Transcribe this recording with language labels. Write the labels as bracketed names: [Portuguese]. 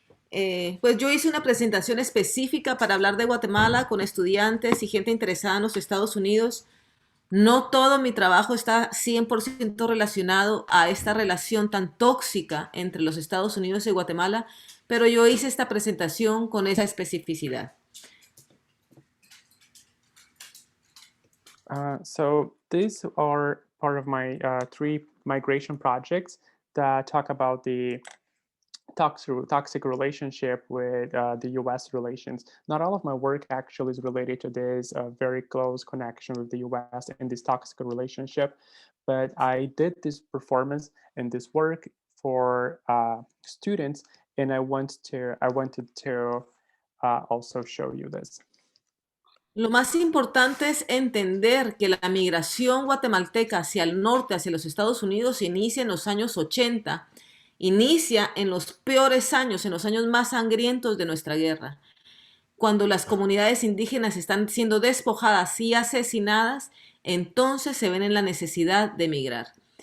[Spanish] Pues yo hice una presentación específica para hablar de Guatemala con estudiantes y gente interesada en los Estados Unidos. No todo mi trabajo está 100% relacionado a esta relación tan tóxica entre los Estados Unidos y Guatemala, pero yo hice esta presentación con esa especificidad. [English] So these are part of my 3 migration projects that talk about the toxic relationship with the US relations. Not all of my work actually is related to this very close connection with the US and this toxic relationship, but I did this performance and this work for students, and I wanted to also show you this. [Spanish] Lo más importante es entender que la migración guatemalteca hacia el norte, hacia los Estados Unidos, inicia en los años 80, inicia en los peores años, en los años más sangrientos de nuestra guerra, cuando las comunidades indígenas están siendo despojadas y asesinadas, entonces se ven en la necesidad de emigrar.